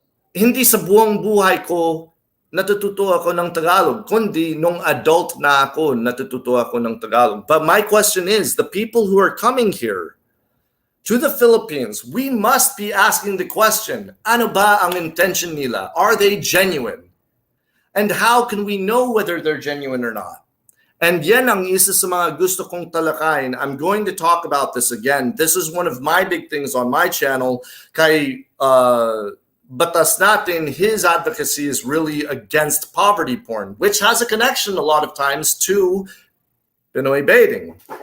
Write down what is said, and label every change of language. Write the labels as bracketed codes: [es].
[tl] Hindi sa buong buhay ko natututo ako ng Tagalog, kundi nung adult na ako natututo ako ng Tagalog. [en] But my question is, the people who are coming here to the Philippines, we must be asking the question, [tl] ano ba ang intention nila? [en] Are they genuine? And how can we know whether they're genuine or not? [tl] And yan ang isa sa mga gusto kong talakayin. [en] I'm going to talk about this again. This is one of my big things on my channel. Kay Batas Natin, his advocacy is really against poverty porn, which has a connection a lot of times to Pinoybaiting.